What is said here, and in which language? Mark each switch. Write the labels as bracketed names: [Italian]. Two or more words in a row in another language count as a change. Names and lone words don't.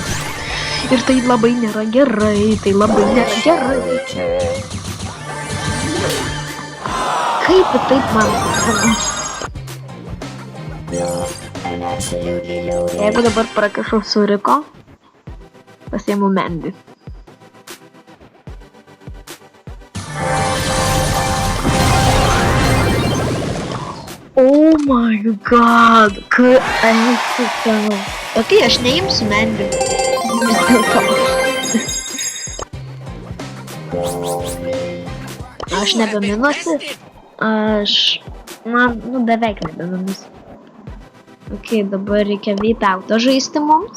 [Lithuanian] Ir tai labai nėra gerai, Kaip taip man? Jeigu dabar prakišau suriko, pasiimu Mandy. [English] Oh my god, [Lithuanian] kaip esu tau. Ok, aš neimsiu Mandy. Vis dėlto. Aš nebeminuosi. Man, beveik nebeminuosi. Ok, dabar reikia Vytautą žaisti mums.